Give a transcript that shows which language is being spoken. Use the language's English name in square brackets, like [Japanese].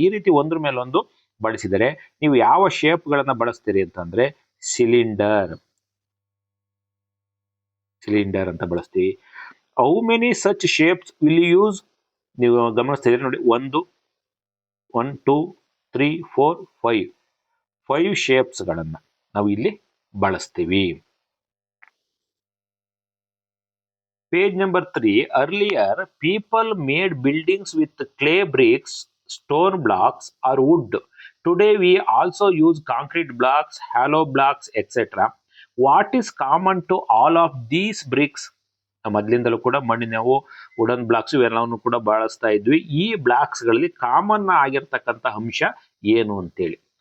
[Kannada] ಈ ರೀತಿ ಒಂದ್ರ ಮೇಲೊಂದು ಬಳಸಿದರೆ ನೀವು ಯಾವ ಶೇಪ್ಗಳನ್ನ ಬಳಸ್ತೀರಿ ಅಂತಂದ್ರೆ ಸಿಲಿಂಡರ್ ಅಂತ ಬಳಸ್ತೀವಿ. [English] How many such shapes will you use? [Kannada] ನೀವು ಗಮನಿಸ್ತಿದ್ದೀರಿ ನೋಡಿ, 1 2 3 4 5 ಶೇಪ್ಸ್ ಗಳನ್ನ ನಾವು ಇಲ್ಲಿ ಬಳಸ್ತೀವಿ. [English] Page number 3, earlier people made buildings with clay bricks, stone blocks or wood. Today we also use concrete blocks, hollow blocks, etc. What is common to all of these bricks? [Kannada] ಮೊದಲಿಂದಲೂ ಕೂಡ ಮಣ್ಣಿನವು, wooden blocks ಇವೆಲ್ಲವನ್ನು ಕೂಡ ಬಳಸ್ತಾ ಇದ್ವಿ. ಈ blocks ಗಳಲ್ಲಿ common ಆಗಿರ್ತಕ್ಕಂಥ ಅಂಶ ಏನು ಅಂತೇಳಿ.